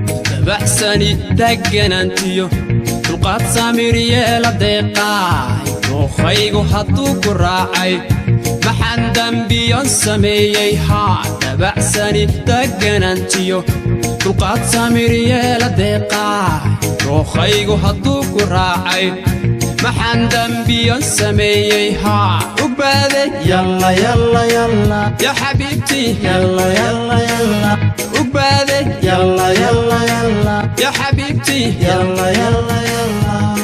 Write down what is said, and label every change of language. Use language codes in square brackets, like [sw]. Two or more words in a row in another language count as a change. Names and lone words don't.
[so] Dabacsani deganaantiyo, dulqaad samir yeela deeqaay. Dookhaygu hadduu ku raacay, maxaan dambiyon sameeyey? Haa, dabacsani deganaantiyo, dulqaad samir yeela deeqaay. Dookhaygu hadduu ku raacay, maxaan dambiyon sameeyey? Haa, u baaday. [ar] يلا، يلا، يلا، يا حبيبتي. يلا، يلا، يلا, [so] U baaday. [ar] يلا، يلا، يلا، يا حبيبتي. يلا، يلا، يلا.